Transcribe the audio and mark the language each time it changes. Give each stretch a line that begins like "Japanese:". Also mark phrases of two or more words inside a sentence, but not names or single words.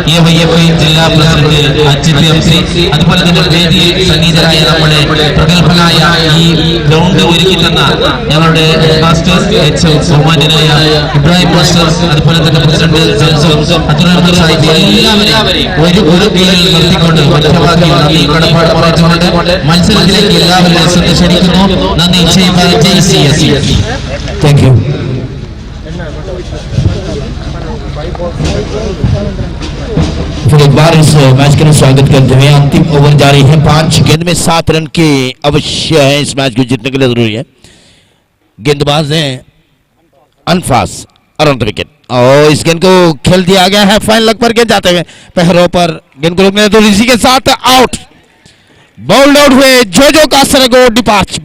Malayalam: EFI ജില്ലാ പ്രസിഡന്റ് അജിത് MC, അതുപോലെ തന്നെ വേദിയിൽ സന്നിഹിതരായ നമ്മുടെ പ്രഗത്ഭനായ ഈ ഗ്രൗണ്ട് ഒരുക്കി തന്ന ഞങ്ങളുടെ മാസ്റ്റേഴ്സ് ബഹുമാന്യനായ ഇബ്രാഹിം മാസ്റ്റർ, അതുപോലെ തന്നെ പ്രസിഡന്റ് അബ്ദുൾ സാഹിബ്, എല്ലാവരെയും ഒരു കീഴിൽ നിർത്തിക്കൊണ്ട് മറ്റഭാഗം നന്ദി കടപ്പാട് പറഞ്ഞുകൊണ്ട് മത്സരത്തിലേക്ക് എല്ലാവരെയും ശ്രദ്ധ ക്ഷണിക്കുന്നു. നന്ദി. ജയ് CSC.
English: thank you.
Hindi: फिर एक बार इस मैच के लिए स्वागत करते हुए अंतिम ओवर जारी है। 5 गेंद में 7 रन की अवश्य है, इस मैच को जीतने के लिए जरूरी है। गेंदबाज हैं अनफास
English: around the wicket
Hindi: और इस गेंद को खेल दिया गया है
English: fine leg
Hindi: पर गेंद जाते हुए पैरों पर गेंद को रोकने तो इसी के साथ आउट,
English: bowled out
Hindi: हुए जो कासरगोड डिपार्च।